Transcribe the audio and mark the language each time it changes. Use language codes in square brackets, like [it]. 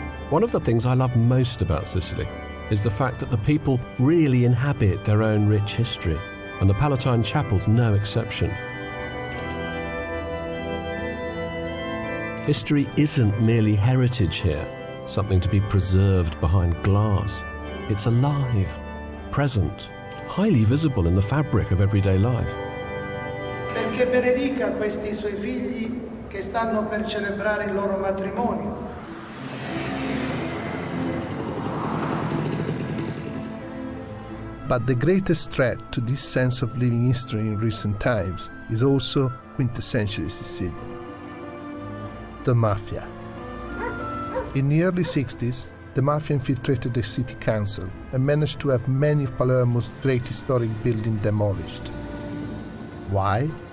[en] One of the things I love most about Sicily is the fact that the people really inhabit their own rich history, and the Palatine Chapel's no exception. History isn't merely heritage here, something to be preserved behind glass. It's alive, present, highly visible in the fabric of everyday life. [it] Perché benedica questi suoi figli che stanno per celebrare il loro matrimonio. [en] But the greatest threat to this sense of living history in recent times is also quintessentially Sicilian: the mafia. In the early 60s, the mafia infiltrated the city council and managed to have many of Palermo's great historic buildings demolished. Why?